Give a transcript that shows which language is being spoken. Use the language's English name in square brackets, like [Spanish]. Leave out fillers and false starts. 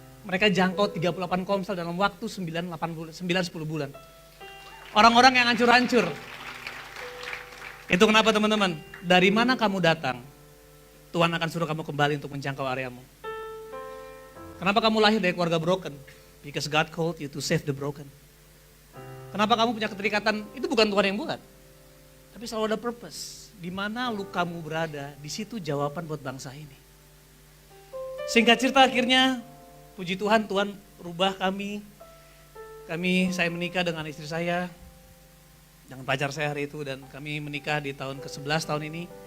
[Indonesian] Mereka jangkau 38 komsel dalam waktu 9-10 bulan. Orang-orang yang hancur-hancur. Itu kenapa teman-teman, dari mana kamu datang, Tuhan akan suruh kamu kembali untuk menjangkau areamu. Kenapa kamu lahir dari keluarga broken? [English] Because God called you to save the broken. [Indonesian] Kenapa kamu punya keterikatan, itu bukan Tuhan yang buat. Tapi selalu ada purpose. Di mana lu kamu berada, di situ jawaban buat bangsa ini. Singkat cerita akhirnya, puji Tuhan, Tuhan rubah kami. Saya menikah dengan istri saya, dengan pacar saya hari itu, dan kami menikah di tahun ke-11 tahun ini.